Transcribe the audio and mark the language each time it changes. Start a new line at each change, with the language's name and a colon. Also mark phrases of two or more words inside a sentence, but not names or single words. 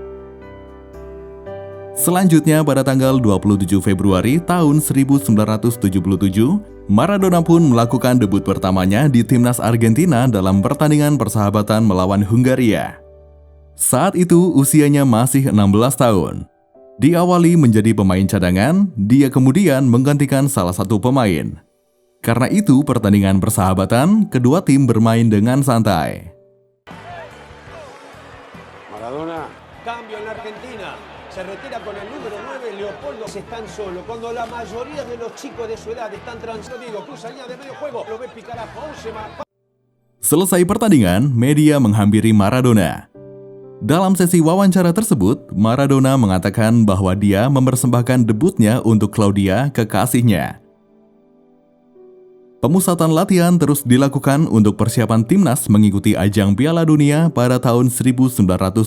Indonesian: Selanjutnya, pada tanggal 27 Februari tahun 1977, Maradona pun melakukan debut pertamanya di timnas Argentina dalam pertandingan persahabatan melawan Hungaria. Saat itu, usianya masih 16 tahun. Diawali menjadi pemain cadangan, dia kemudian menggantikan salah satu pemain. Karena itu, pertandingan persahabatan, kedua tim bermain dengan santai.
Spanish: Maradona. Cambio en la Argentina. Se retira con el número 9, Leopoldo. Se están solo. Cuando la mayoría de los chicos de su edad están transitando, cruza línea de medio juego, lo ve picar a Benzema.
Indonesian: Selesai pertandingan, media menghampiri Maradona. Dalam sesi wawancara tersebut, Maradona mengatakan bahwa dia mempersembahkan debutnya untuk Claudia, kekasihnya. Pemusatan latihan terus dilakukan untuk persiapan timnas mengikuti ajang Piala Dunia pada tahun 1978.